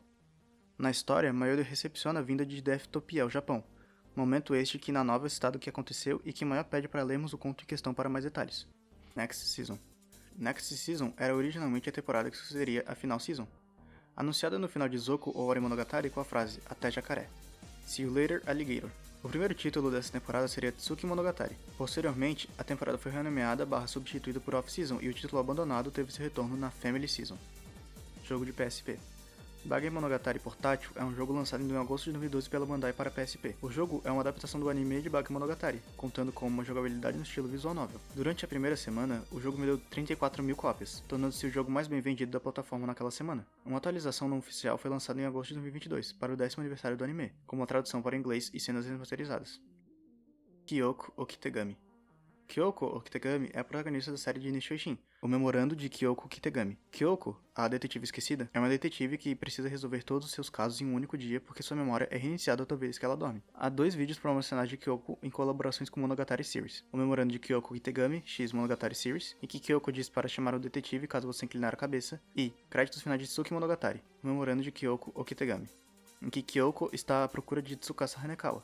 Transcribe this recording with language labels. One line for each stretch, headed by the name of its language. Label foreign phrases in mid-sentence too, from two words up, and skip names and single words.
Portuguese: Na história, Mayoi recepciona a vinda de Deathtopi ao Japão, momento este que na nova estado que aconteceu e que Mayoi pede para lermos o conto em questão para mais detalhes. Next Season. Next Season era originalmente a temporada que sucederia a Final Season, anunciada no final de Zoku Owari Monogatari com a frase Até Jacaré.
English: See you later, Alligator.
Portuguese: O primeiro título dessa temporada seria Tsuki Monogatari. Posteriormente, a temporada foi renomeada /substituída por Off-Season e o título abandonado teve seu retorno na Family Season. Jogo de PSP. Bage Monogatari Portátil é um jogo lançado em agosto de 2012 pela Bandai para PSP. O jogo é uma adaptação do anime de Bage Monogatari, contando com uma jogabilidade no estilo visual novel. Durante a primeira semana, o jogo vendeu 34 mil cópias, tornando-se o jogo mais bem vendido da plataforma naquela semana. Uma atualização não oficial foi lançada em agosto de 2022, para o 10º aniversário do anime, com uma tradução para inglês e cenas remasterizadas. Kyoko Okitegami. Kyoko Okitegami é a protagonista da série de Nishio Eishin, o Memorando de Kyoko Okitegami. Kyoko, a detetive esquecida, é uma detetive que precisa resolver todos os seus casos em um único dia porque sua memória é reiniciada toda vez que ela dorme. Há 2 vídeos promocionais de Kyoko em colaborações com Monogatari Series, o Memorando de Kyoko Okitegami, X Monogatari Series, em que Kyoko diz para chamar o detetive caso você inclinar a cabeça, e Créditos finais de Tsuki Monogatari, o Memorando de Kyoko Okitegami, em que Kyoko está à procura de Tsukasa Hanekawa.